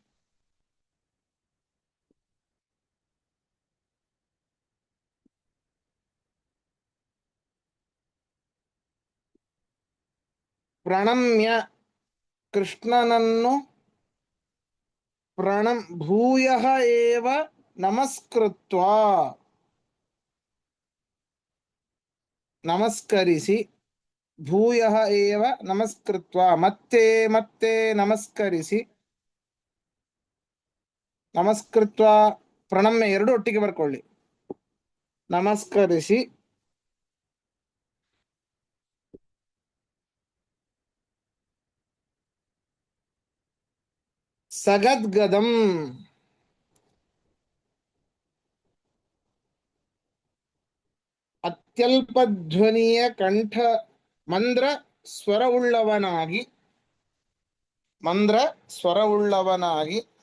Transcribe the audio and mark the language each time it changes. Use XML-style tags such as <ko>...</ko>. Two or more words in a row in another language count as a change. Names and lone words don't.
<sa>ಪ್ರಣಮ್ಯ ಕೃಷ್ಣನನ್ನು ಭೂಯಃ ಏವ ನಮಸ್ಕೃತ್ವಾ ನಮಸ್ಕರಿಸಿ ಭೂಯಃ ಏವ ನಮಸ್ಕೃತ್ವಾ</sa> <kn>ಮತ್ತೆ ಮತ್ತೆ ನಮಸ್ಕರಿಸಿ</kn> <sa>ನಮಸ್ಕೃತ್ವಾ ಪ್ರಣಮ್ಯ</sa> <kn>ಎರಡು ಒಟ್ಟಿಗೆ ಬರ್ಕೊಳ್ಳಿ. ನಮಸ್ಕರಿಸಿ ಸಗದ್ಗದಂ ಅತ್ಯಲ್ಪ ಧ್ವನಿಯ ಕಂಠ ಮಂದ್ರ ಸ್ವರವುಳ್ಳವನಾಗಿ ಮಂದ್ರ ಸ್ವರವುಳ್ಳವನಾಗಿ</kn>